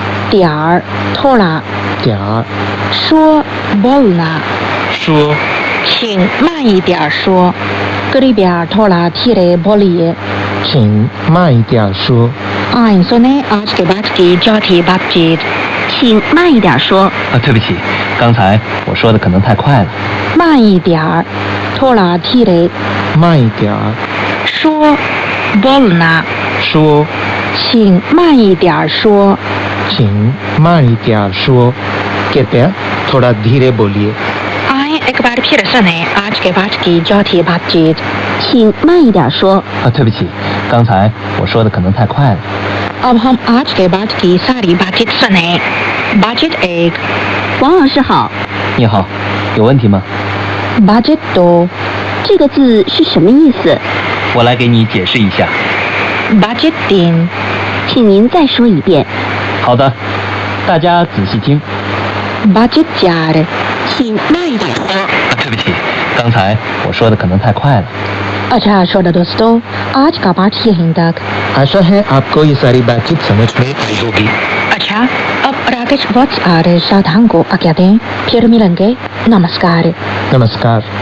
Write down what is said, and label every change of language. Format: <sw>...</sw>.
<hi>त्यार थोड़ा</hi> <zh>点儿说</zh> <hi>बोलना</hi> <zh>说。请慢一点说</zh> <hi>कृपया थोड़ा धीरे बोलिए</hi> <zh>请慢一点说。</zh> <hi>आइए सुने आज के बाद की चौथी बातचीत।</hi> <zh>请慢一点说。对不起，刚才我说的可能太快了。慢一点儿</zh> <hi>थोड़ा धीरे</hi> <zh>慢一点儿说</zh> <hi>बोलना</hi> <zh>说。请慢一点说请慢一点说。</zh> <hi>कृपया थोड़ा धीरे बोलिए। आए एक बार फिर सुने आज के बाद की चौथी बातचीत।</hi> <zh>请慢一点说。对不起，刚才我说的可能太快了。</zh> <hi>अब हम आज के बाद की सारी बातचीत सुने। बातचीत एक</hi> <zh>王老师好，你好，有问题吗？</zh> <hi>बातचीत दो</hi> <zh>这个字是什么意思？我来给你解释一下。</zh> <hi>बातचीत तीन</hi> <zh>请您再说一遍。好的，大家仔细听。</zh> <hi>बातचीत चार</hi> <zh>请慢一点说。对不起，刚才我说的可能太快了。</zh> <hi>अच्छा श्रोता दोस्तों, आज का पाठ यहीं तक। आशा है आपको ये सारी बातचीत समझ में आई होगी। अच्छा, अब राकेश वत्स और सावधान को आज्ञा दें। फिर मिलेंगे। नमस्कार। नमस्कार।</hi>